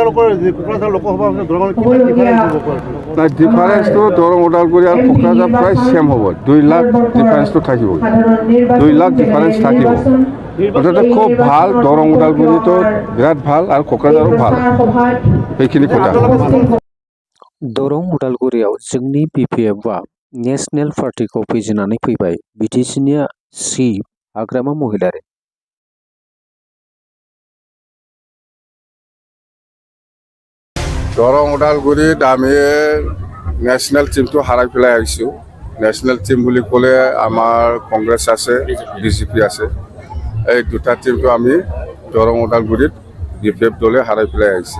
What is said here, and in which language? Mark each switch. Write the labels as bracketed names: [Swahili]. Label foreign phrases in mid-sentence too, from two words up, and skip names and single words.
[Assamese] নাই, ডিফাৰেঞ্চটো দৰং ওদালগুৰি আৰু কোকৰাঝাৰ প্ৰায় ছেম হ'ব। 2 লাখ ডিফাৰেঞ্চটো থাকিব, 2 লাখ ডিফাৰেঞ্চ থাকিব। মুঠতে খুব ভাল, দৰং ওদালগুৰিটো বিৰাট ভাল আৰু কোকৰাঝাৰো ভাল, সেইখিনি কথা। [Bodo] दरं उदालगुरियाव जोंनि बिपिएफआ नेशनेल पार्टिखौ फेजेननानै फैबाय। बिटिसिनि चिफ हाग्रामा महिलारी [Assamese] দৰং ওদালগুৰিত আমি নেশ্যনেল টিমটো হাৰাই পেলাই আহিছোঁ। নেশ্যনেল টিম বুলি ক'লে আমাৰ কংগ্ৰেছ আছে, বিজেপি আছে। এই দুটা টিমটো আমি দৰং ওদালগুৰিত বিপিএফ দলে হাৰাই পেলাই আহিছে।